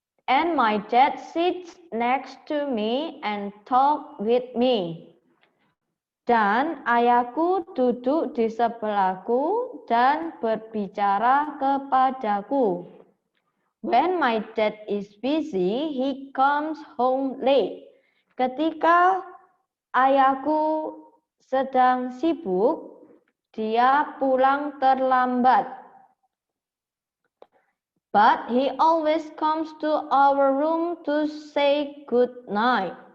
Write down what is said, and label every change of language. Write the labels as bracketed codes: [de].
[en] And my dad sits next to me and talk with me. [id] Dan ayahku duduk di sebelahku dan berbicara kepadaku. [en] When my dad is busy, he comes home late. [id] Ketika ayahku sedang sibuk, dia pulang terlambat. [en] But he always comes to our room to say good night.